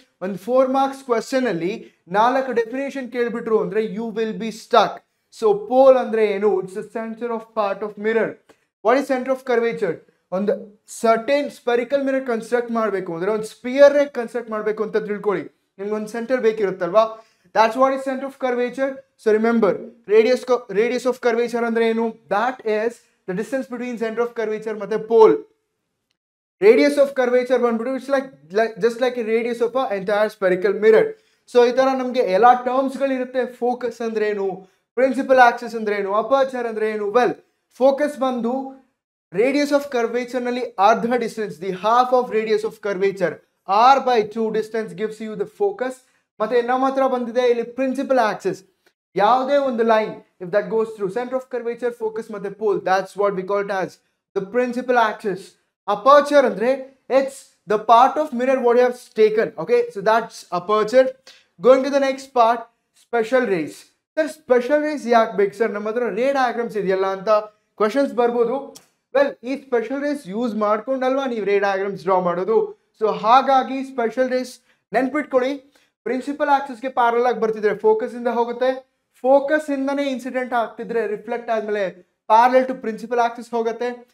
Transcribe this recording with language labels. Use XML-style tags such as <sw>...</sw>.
<kn>ಒಂದು 4 marks question ಅಲ್ಲಿ 4 definition ಕೇಳ್ಬಿಟ್ರು ಅಂದ್ರೆ</kn> <en>You will be stuck.</en> <kn>So pole ಅಂದ್ರೆ ಏನು?</kn> <en>It's the centre of part of mirror. What is centre of curvature?</en> <kn>ಒಂದು certain spherical mirror construct ಮಾಡಬೇಕು ಅಂದ್ರೆ ಒಂದು ಸ್ಪಿಯರ್ ಕನ್ಸ್ಟ್ರಕ್ಟ್ ಮಾಡಬೇಕು ಅಂತ ತಿಳ್ಕೊಳ್ಳಿ. ನಿಮ್ಗೆ ಒಂದು centre ಬೇಕಿರುತ್ತಲ್ವಾ?</kn> <en>that's what is center of curvature. So remember, radius of curvature</en> <kn>ಅಂದ್ರೆ ಏನು?</kn> <en>that is the distance between center of curvature</en> <kn>ಮತ್ತೆ</kn> <en>pole. Radius of curvature</en> <kn>ಬಂದ್ಬಿಟ್ಟು</kn> <en>it's like just like a radius of a entire spherical mirror.</en> <kn>So ಈ ತರ ನಮಗೆ ಎಲ್ಲ terms ಗಳಿರುತ್ತೆ. Focus ಅಂದ್ರೆ ಏನು, ಪ್ರಿನ್ಸಿಪಲ್ ಆಕ್ಸಿಸ್ ಅಂದ್ರೆ ಏನು, ಅಪರ್ಚರ್ ಅಂದ್ರೆ ಏನು?</kn> <en>Well, focus ಬಂದು radius of curvature ನಲ್ಲಿ ಅರ್ಧ distance, the half of radius of curvature r/2 distance gives you the focus.</en> <kn>ಮತ್ತೆ ನಮ್ಮ ಹತ್ರ ಬಂದಿದೆ ಇಲ್ಲಿ</kn> <en>Principal axis. ಯಾವುದೇ ಒಂದು line if that goes through centre of curvature, focus ಮತ್ತೆ pole, that's what we call it as the principal axis. Aperture andre it's the part of mirror what you have taken. Okay, so that's aperture. Going to the next part, special rays. Sir, special rays</en> <kn>yak ಬೇಕು</kn> <en>Sir?</en> <kn>ನಮ್ಮ ಹತ್ರ ರೇ diagrams ಇದೆಯಲ್ಲ ಅಂತ questions ಬರ್ಬೋದು. Well, ಈ special race use ಮಾಡ್ಕೊಂಡಲ್ವಾ ನೀವು ರೇ ಡಯಾಗ್ರಾಮ್ಸ್ ಡ್ರಾ ಮಾಡೋದು. ಸೊ ಹಾಗಾಗಿ ಸ್ಪೆಷಲ್ ರೇಸ್ ನೆನ್ಪಿಟ್ಕೊಳ್ಳಿ. ಪ್ರಿನ್ಸಿಪಲ್ ಆಕ್ಸಿಸ್ಗೆ ಪ್ಯಾರಲ್ ಆಗಿ ಬರ್ತಿದ್ರೆ ಫೋಕಸ್ ಇಂದ ಹೋಗುತ್ತೆ, ಫೋಕಸ್ ಇಂದನೇ ಇನ್ಸಿಡೆಂಟ್ ಆಗ್ತಿದ್ರೆ ರಿಫ್ಲೆಕ್ಟ್ ಆದ್ಮೇಲೆ ಪ್ಯಾರಲಲ್ ಟು ಪ್ರಿನ್ಸಿಪಲ್ ಆಕ್ಸಿಸ್ ಹೋಗುತ್ತೆ.</kn>